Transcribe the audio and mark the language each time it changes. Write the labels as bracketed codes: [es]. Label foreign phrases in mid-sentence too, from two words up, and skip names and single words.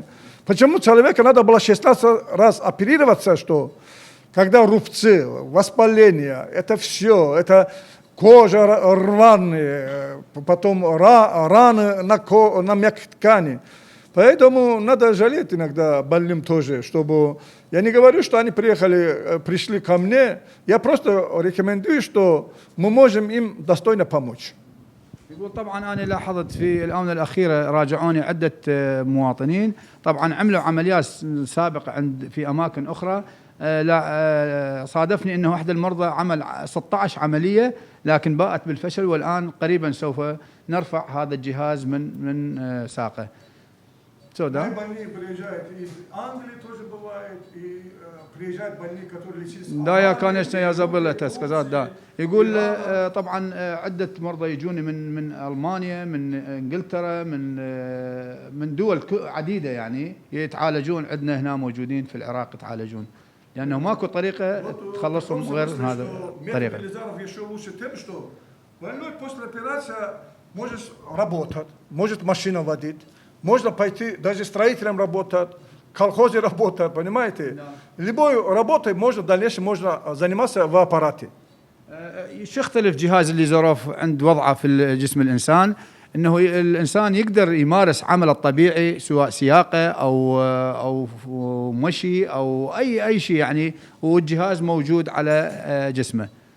[ru] Почему человека надо было 16 раз оперироваться, что когда рубцы, воспаление, это все, это кожа рваные, потом раны на мягкой ткани. Поэтому надо жалеть иногда больным тоже, чтобы... Я не говорю, что они пришли ко мне, я просто рекомендую, что мы можем им достойно помочь. [ar] يقول طبعا انا لاحظت في الاونه الاخيره راجعوني عده مواطنين طبعا عملوا عمليات سابقه في اماكن اخرى لا صادفني انه احد المرضى عمل 16 عمليه لكن باءت بالفشل والان قريبا سوف نرفع هذا الجهاز من ساقه. [ru] Больные приезжают из Англии, тоже бывает, и приезжают больные, которые лечились. Да, я, конечно, я забыл это сказать, да. [ar] يقول طبعا عدة مرضى يجوني من ألمانيا، من إنجلترا، من دول عديدة يعني يتعالجون عندنا هنا موجودين في العراق يتعالجون. لأنه ماكو طريقة تخلصهم غير هذا الطريقة. [ru] еще лучше тем, что больной после операции может работать, может машину водить, можно пойти даже строителем работать, в колхозе работать, понимаете? Любой работой можно в дальнейшем можно заниматься в аппарате. [ar] شو يختلف جهاز الليزروف عند وضعه في جسم الإنسان؟ انه الانسان يقدر يمارس عمله الطبيعي سواء سياقه او مشي او اي شيء يعني والجهاز موجود على جسمه.